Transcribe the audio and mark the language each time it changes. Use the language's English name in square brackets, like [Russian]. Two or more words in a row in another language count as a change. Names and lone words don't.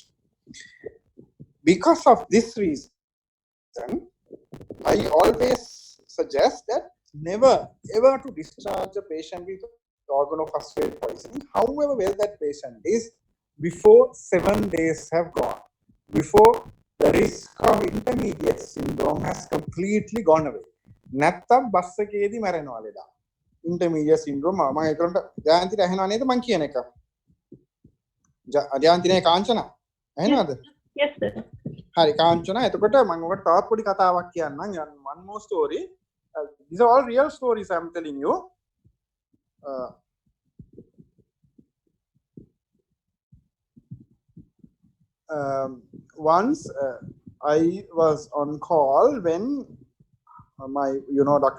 [English] Because of this reason, I always suggest that never ever to discharge a patient with organophosphate poisoning, however well that patient is, before 7 days have gone, before the risk of intermediate syndrome has completely gone away. [Sinhala] නැත්තම් බස් එකේදී මැරෙනවා ලෙඩා. [English] intermediate syndrome [Sinhala] මම ඒකට ජයන්තිට ඇහෙනව නේද මං කියන එක? ජයන්ති නේ කාංචනා ඇහෙනවද? [English] Yes sir. [Sinhala] හරි කාංචනා, එතකොට මම ඔකට තවත් පොඩි කතාවක් කියන්නම්. [English] one more story. These are all real stories I'm telling you. Once I was on call when my Dr.